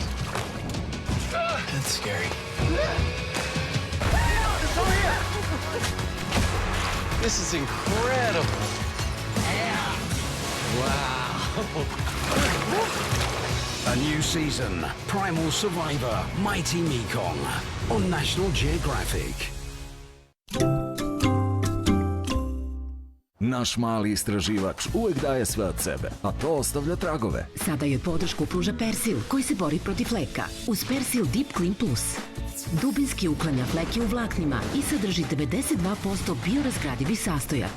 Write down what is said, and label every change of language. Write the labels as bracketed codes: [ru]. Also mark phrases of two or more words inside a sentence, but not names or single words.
[en] That's scary. This is incredible. Wow. A new season, Primal Survivor, Mighty Mekong, on National Geographic. [sr] Naš mali istraživač uvek daje sve od sebe, a to ostavlja tragove. Sada joj podršku pruža Persil, koji se bori protiv fleka. Uz Persil Deep Clean Plus. Dubinski uklanja fleke u vlaknima i sadrži 92% biorazgradivih sastojaka.